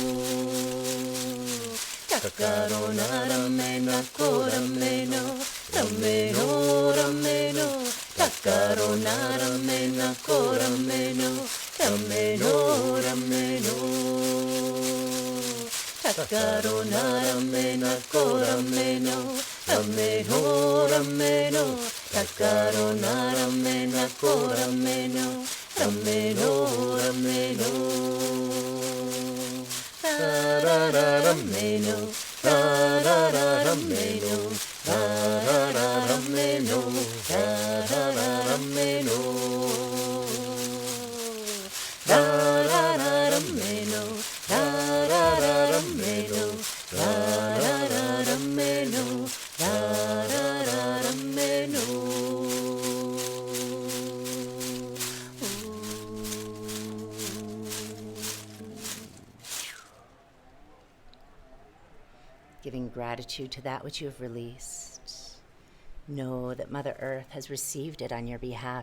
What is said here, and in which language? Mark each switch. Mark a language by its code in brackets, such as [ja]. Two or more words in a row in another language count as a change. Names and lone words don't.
[en] Takarona ramena korameno, rameno rameno, takarona ramena korameno, rameno rameno, takarona ramena korameno, Rameno, rameno, takarona, ramena, korameno, rameno, rameno. Ra-ra-ra-rameno, ra-ra-ra-rameno, ra-ra-ra-rameno, ra-ra-ra-rameno. Ra-ra-ra-rameno, ra-ra-ra-rameno, ra-ra-ra-rameno, ra-ra-ra-rameno. Giving gratitude to that which you have released. Know that Mother Earth has received it on your behalf.